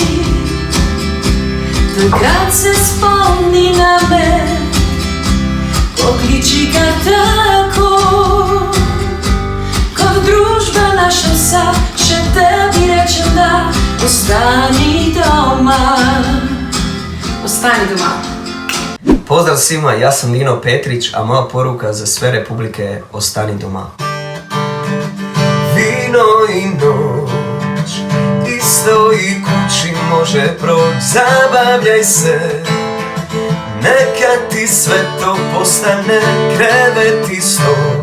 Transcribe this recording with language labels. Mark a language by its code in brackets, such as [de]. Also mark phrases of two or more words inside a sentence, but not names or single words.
[sl] Takrat se spomni na me, pokliči ga tako, kot družba naša vsa, še tebi rečem da, ostani doma. Ostani doma. [hr] Pozdrav svima, ja sam Lino Petrić, a moja poruka za sve republike je ostani doma. Vino i noć, isto i kući može proć, zabavljaj se, neka ti sve to postane krevet i stol.